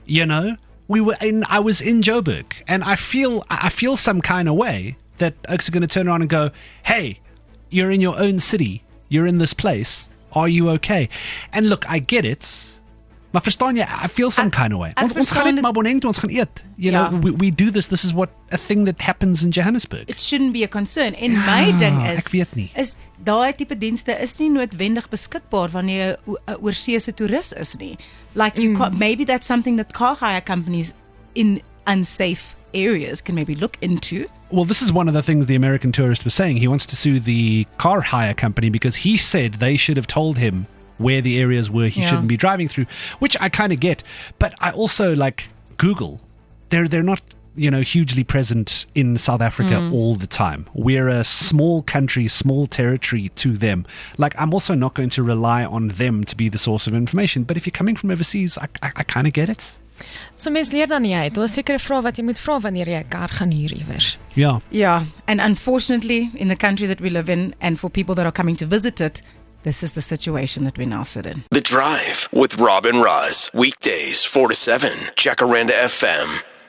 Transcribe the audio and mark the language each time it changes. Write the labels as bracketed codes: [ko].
[en] I was in Joburg, and I feel some kind of way that oaks are going to turn around and go, hey, you're in your own city, you're in this place, are you okay? And look, I get it, [af] maar verstaan jy, [en] I feel some kind of way. [af] Ons gaan net Maboneng toe, ons gaan eet. [en] We do this is a thing that happens in Johannesburg. It shouldn't be a concern. [af] En my ding ek weet nie. Is daai tipe dienste is nie noodwendig beskikbaar wanneer jy 'n oorseese toerist is nie. [en] Like you can't, maybe that's something that car hire companies in unsafe areas can maybe look into. Well, this is one of the things the American tourist was saying. He wants to sue the car hire company because he said they should have told him where the areas were he Yeah. shouldn't be driving through, which I kind of get. But I also like Google. They're not, hugely present in South Africa all the time. We're a small country, small territory to them. Like, I'm also not going to rely on them to be the source of information. But if you're coming from overseas, I kind of get it. [af] So mens leer dan nie uit. Daar's sekere vrae wat jy moet vra wanneer jy 'n kar gaan huur iewers. [en] Yeah. Yeah, and unfortunately, in the country that we live in, and for people that are coming to visit it, this is the situation that we now sit in. The Drive with Rob and Roz. Weekdays 4 to 7. Jacaranda FM.